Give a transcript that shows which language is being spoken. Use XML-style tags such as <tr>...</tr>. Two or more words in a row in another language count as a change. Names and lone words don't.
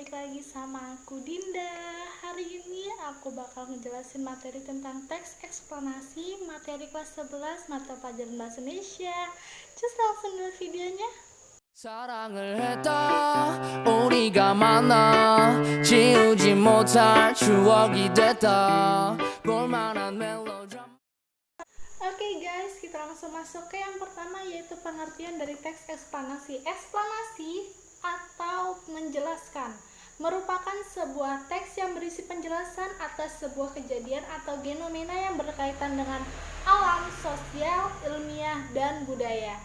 <id>lagi sama aku Dinda. Hari ini aku bakal ngejelasin materi tentang teks eksplanasi materi kelas 11 mata pelajaran bahasa Indonesia. Just langsung dulu videonya.</id> <ko>사랑을 했다 우리가 만나 지우지 못할 추억이 됐다 볼만한 멜로드라마.</ko> <id>Oke guys, kita langsung masuk ke yang pertama, yaitu pengertian dari teks eksplanasi. Eksplanasi atau menjelaskan merupakan sebuah teks yang berisi penjelasan atas sebuah kejadian atau fenomena yang berkaitan dengan alam, sosial, ilmiah, dan budaya.</id>